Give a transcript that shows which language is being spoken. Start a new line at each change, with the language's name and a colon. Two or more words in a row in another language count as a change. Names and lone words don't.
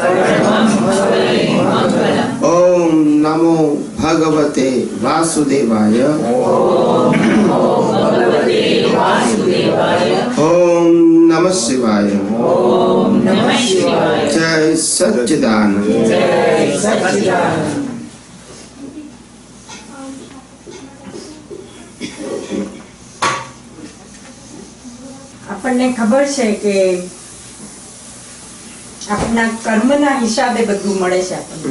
Sanskrit: ओम नमो भगवते वासुदेवाय ओम नमः शिवाय जय सच्चिदानंद।
Gujarati: આપણને ખબર છે કે આપણા કર્મના હિસાબે બધું મળે છે આપણને.